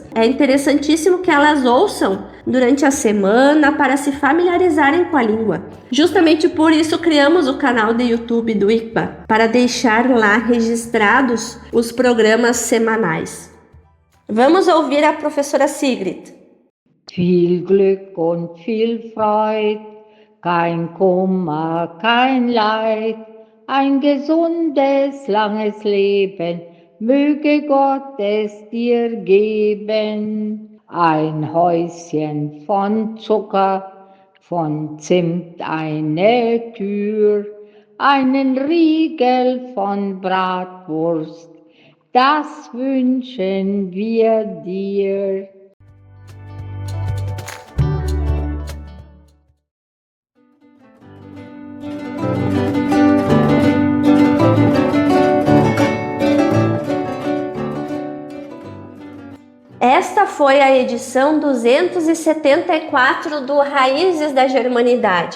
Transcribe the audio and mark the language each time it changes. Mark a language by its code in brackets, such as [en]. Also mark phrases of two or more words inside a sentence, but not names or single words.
[pt] É interessantíssimo que elas ouçam durante a semana para se familiarizarem com a língua. Justamente por isso criamos o canal de YouTube do ICBA, para deixar lá registrados os programas semanais. Vamos ouvir a professora Sigrid. [de] Viel Glück und viel Freude, kein Kummer, kein Leid, ein gesundes, langes Leben, möge Gott es dir geben. Ein Häuschen von Zucker, von Zimt eine Tür, einen Riegel von Bratwurst, das wünschen wir dir. [pt] Esta foi a edição 274 do Raízes da Germanidade.